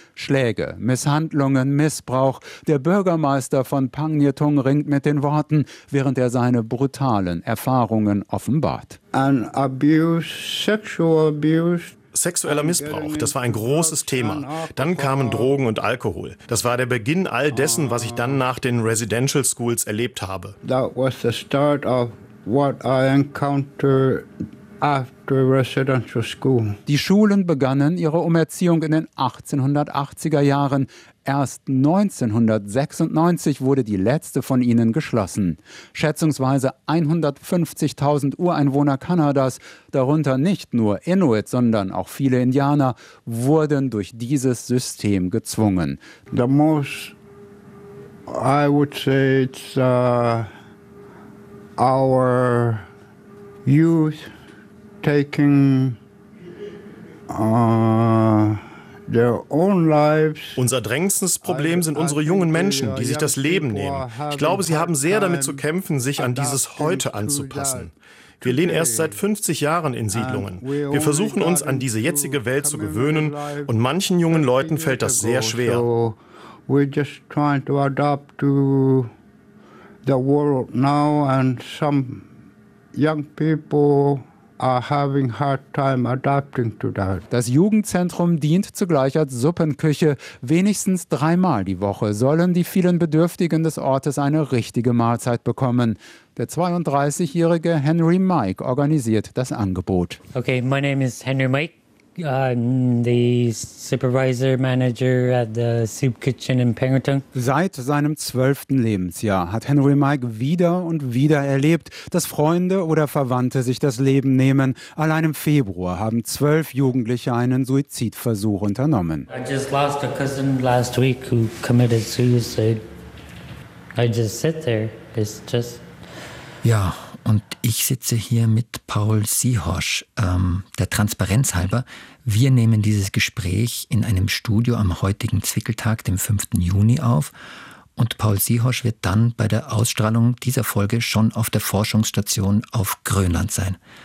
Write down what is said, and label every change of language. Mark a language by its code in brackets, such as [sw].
[de] Schläge, Misshandlungen, Missbrauch. Der Bürgermeister von Pangnirtung ringt mit den Worten, während er seine brutalen Erfahrungen offenbart. [en] An abuse, sexual abuse. [de] Sexueller Missbrauch, das war ein großes Thema. Dann kamen Drogen und Alkohol. Das war der Beginn all dessen, was ich dann nach den Residential Schools erlebt habe. [en] That was the start of what I encountered after residential school. [de] Die Schulen begannen ihre Umerziehung in den 1880er Jahren. Erst 1996 wurde die letzte von ihnen geschlossen. Schätzungsweise 150.000 Ureinwohner Kanadas, darunter nicht nur Inuit, sondern auch viele Indianer, wurden durch dieses System gezwungen. [en] The most, I would say, it's our youth taking their own lives. [de] Unser drängendstes Problem sind unsere jungen Menschen, die sich das Leben nehmen. Ich glaube, sie haben sehr damit zu kämpfen, sich an dieses Heute anzupassen. Wir leben erst seit 50 Jahren in Siedlungen. Wir versuchen uns an diese jetzige Welt zu gewöhnen und manchen jungen Leuten fällt das sehr schwer. [en] We're just trying to adapt to the world now and some young people are having hard time adapting to that. [de] Das Jugendzentrum dient zugleich als Suppenküche. Wenigstens dreimal die Woche sollen die vielen Bedürftigen des Ortes eine richtige Mahlzeit bekommen. Der 32-jährige Henry Mike organisiert das Angebot. [en] Okay, my name is Henry Mike. I'm the supervisor manager at the soup kitchen in Pangnirtung. [de] Seit seinem 12. Lebensjahr hat Henry Mike wieder und wieder erlebt, dass Freunde oder Verwandte sich das Leben nehmen. Allein im Februar haben 12 Jugendliche einen Suizidversuch unternommen. [en] I just lost a cousin last week who committed suicide. I just sit there. It's just. [de] Ja, und ich sitze hier mit Paul Sihosch. Der Transparenz halber, wir nehmen dieses Gespräch in einem Studio am heutigen Zwickeltag, dem 5. Juni, auf. Und Paul Sihosch wird dann bei der Ausstrahlung dieser Folge schon auf der Forschungsstation auf Grönland sein.